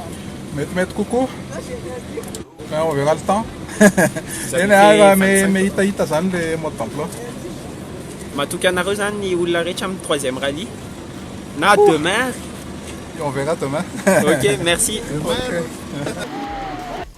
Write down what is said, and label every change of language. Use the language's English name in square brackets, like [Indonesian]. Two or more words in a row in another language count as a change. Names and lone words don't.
[Malagasy] Metimety kokoa. [French] On verra le temps. [Malagasy] Mais hita zany [French] le mode d'emploi. [Malagasy] Matoky anareo zany ny olona rehetra amin'ny 3e rallye na demain? [French] On verra demain. Ok, merci. Okay.